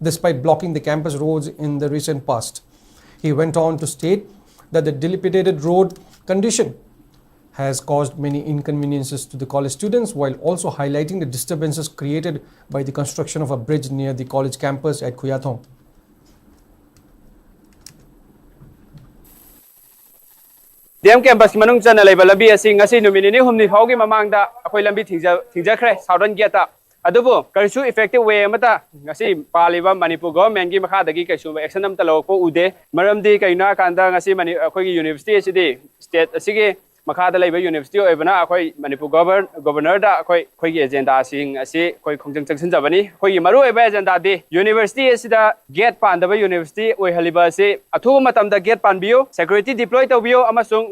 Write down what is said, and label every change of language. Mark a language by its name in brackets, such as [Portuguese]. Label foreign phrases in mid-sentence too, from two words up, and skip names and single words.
[English] despite blocking the campus roads in the recent past. He went on to state that the dilapidated road condition has caused many inconveniences to the college students, while also highlighting the disturbances created by the construction of a bridge near the college campus at Khuyathong. [Manipuri] DM campus manung chana leiba lambi asi ngasi numini ni humni phaugi mamangda akhoi lambi thingjakhre [English] southern gate [Manipuri] ta adubu karisu [English] effective way [Manipuri] amata ngasi paliba Manipur government gi makha dagi kaisu action am talo ko ude maramdi kaina kanda ngasi mani akhoi gi university asidi state asigi makha da leiba university oibana akhoi Manipur governor da akhoi gi agenda sing asi akhoi khongjang changsin jabani akhoi gi maru oiba agenda di university asida gate pandaba university oi haliba ase athu matam da gate panbiyo [English] security deploy [Manipuri] tawbiyo amasung